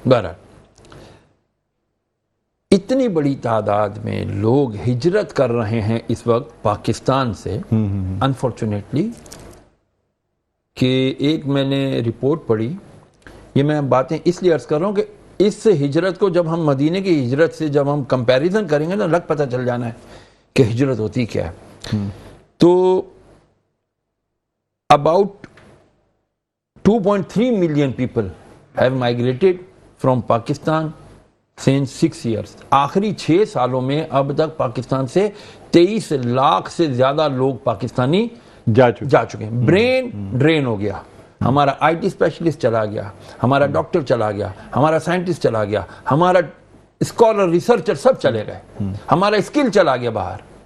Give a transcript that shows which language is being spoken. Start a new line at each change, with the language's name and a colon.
Urdu: بہرحال اتنی بڑی تعداد میں لوگ ہجرت کر رہے ہیں اس وقت پاکستان سے انفارچونیٹلی, کہ ایک میں نے رپورٹ پڑھی. یہ میں باتیں اس لیے عرض کر رہا ہوں کہ اس ہجرت کو جب ہم مدینے کی ہجرت سے جب ہم کمپیریزن کریں گے نا, لگ پتہ چل جانا ہے کہ ہجرت ہوتی کیا ہے.
English: تو about 2.3 million people have migrated from Pakistan since 6 years.
Urdu: آخری 6 سالوں میں اب تک پاکستان سے 23 لاکھ سے زیادہ لوگ پاکستانی جا چکے ہیں. برین ڈرین ہو گیا, ہمارا آئی ٹی اسپیشلسٹ چلا گیا, ہمارا ڈاکٹر چلا گیا, ہمارا سائنٹسٹ چلا گیا, ہمارا اسکالر ریسرچر سب چلے گئے, ہمارا اسکل چلا گیا باہر.